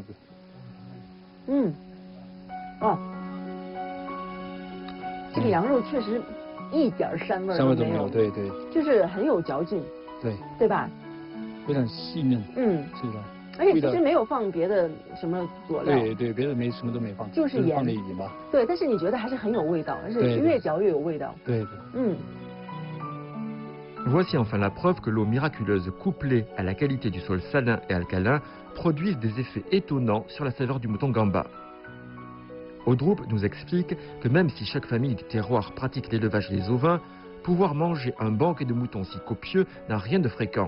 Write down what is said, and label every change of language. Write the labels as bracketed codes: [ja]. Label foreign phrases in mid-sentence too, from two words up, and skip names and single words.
[zh] 嗯，哦，这个羊肉确实一点膻味儿都没有，香味都没有，对对就是很有嚼劲，对，对吧？非常细嫩，嗯，是的。而且其味道实没有放别的什么佐料，对对，别的什么都没放，就是盐放了盐巴。对，但是你觉得还是很有味道，而且对对越嚼越有味道。对对。嗯， [fr] Voici enfin la preuve que l'eau miraculeuse couplée à la qualité du sol salin et alcalin produisent des effets étonnants sur la saveur du mouton gamba. Audrup nous explique que même si chaque famille du terroir pratique l'élevage des ovins, pouvoir manger un banquet de moutons si copieux n'a rien de fréquent.